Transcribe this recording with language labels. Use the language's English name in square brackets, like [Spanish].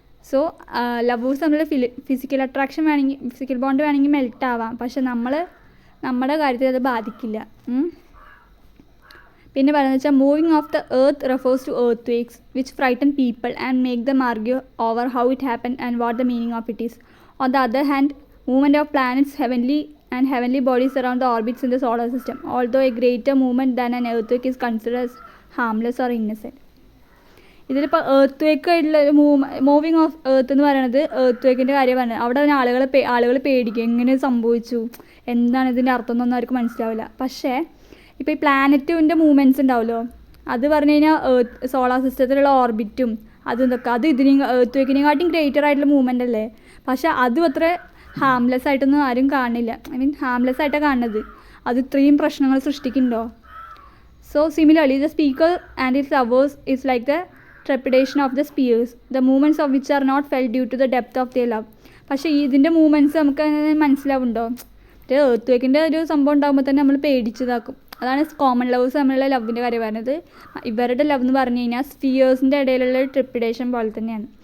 [Malayalam] So lovers തമ്മിൽ physical attraction വേണമെങ്കിൽ physical bond വേണമെങ്കിൽ മെൽറ്റ് ആവാം, പക്ഷെ നമ്മുടെ കാര്യത്തിൽ അത് ബാധിക്കില്ല. പിന്നെ പറയുന്നത് വെച്ചാൽ [English] Moving of the earth refers to earthquakes which frighten people and make them argue over how it happen and what the meaning of it is. On the other hand movement of planets heavenly bodies around the orbits in the solar system, although a greater movement than an earthquake is considered as harmless or innocent. [Malayalam] ഇതിലിപ്പോൾ earth wake ആയിട്ടുള്ള moving of earth എന്ന് പറയുന്നത് earth വേക്കിൻ്റെ കാര്യം പറഞ്ഞത്. അവിടെ തന്നെ ആളുകൾ പേടിക്കും, എങ്ങനെ സംഭവിച്ചു, എന്താണ് ഇതിൻ്റെ അർത്ഥം എന്നൊന്നും അവർക്ക് മനസ്സിലാവില്ല. പക്ഷേ ഇപ്പോൾ ഈ പ്ലാനറ്റിൻ്റെ മൂവ്മെൻറ്റ്സ് ഉണ്ടാവുമല്ലോ, അത് പറഞ്ഞു കഴിഞ്ഞാൽ സോളാർ സിസ്റ്റത്തിലുള്ള ഓർബിറ്റും ഇതൊക്കെ അത് എർത്ത് വേക്കിനെക്കാട്ടും ഗ്രേറ്റർ ആയിട്ടുള്ള മൂവ്മെൻ്റ് അല്ലേ. പക്ഷേ അതും അത്ര ഹാംലെസ് ആയിട്ടൊന്നും ആരും കാണില്ല. ഹാംലെസ് ആയിട്ടാണ് കാണുന്നത്. അത് ഇത്രയും പ്രശ്നങ്ങൾ സൃഷ്ടിക്കുന്നുണ്ടോ? [English] So similarly the speaker and its lovers is like the trepidation of the spears, the movements of which are not felt due to the depth of their love. [Malayalam] പക്ഷേ ഇതിൻ്റെ മൂവ്മെൻറ്റ്സ് നമുക്ക് മനസ്സിലാവുന്നുണ്ടോ? എർത്ത് വേക്കിൻ്റെ ഒരു സംഭവം ഉണ്ടാകുമ്പോൾ തന്നെ നമ്മൾ പേടിച്ചതാക്കും. അതാണ് കോമൺ ലവേഴ്സ് തമ്മിലുള്ള ലവിൻ്റെ കാര്യം പറയുന്നത്. ഇവരുടെ ലവ് എന്ന് പറഞ്ഞു കഴിഞ്ഞാൽ സ്പിയേഴ്സിൻ്റെ ഇടയിലുള്ള ട്രിപ്പിഡേഷൻ പോലെ തന്നെയാണ്.